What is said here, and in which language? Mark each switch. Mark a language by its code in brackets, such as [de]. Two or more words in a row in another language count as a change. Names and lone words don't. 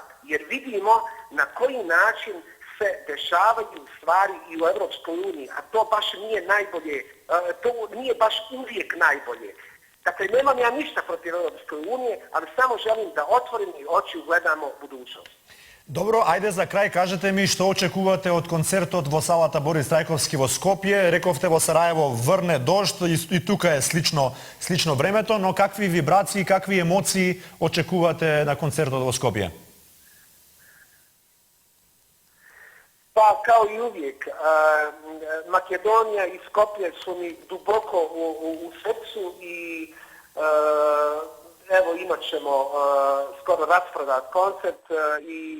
[bs] Jer vidimo na koji način se dešavaju stvari i u Evropskoj uniji, a to baš nije najbolje, to nije baš uvijek najbolje. Dakle, nemam ja ništa protiv Evropske unije, ali samo želim da otvoreni oči ugledamo budućnost. [mk] Добро, ајде за крај кажете ми што очекувате од концертот во салата Борис Трајковски во Скопје. Рековте во Сараево врне дожд и тука е слично времето, но какви вибрации, какви емоции очекувате на концертот во Скопје? [bs] Pa, kao i uvijek, Makedonija i Skoplje su mi duboko u srcu i evo imat ćemo skoro rasprodat koncert i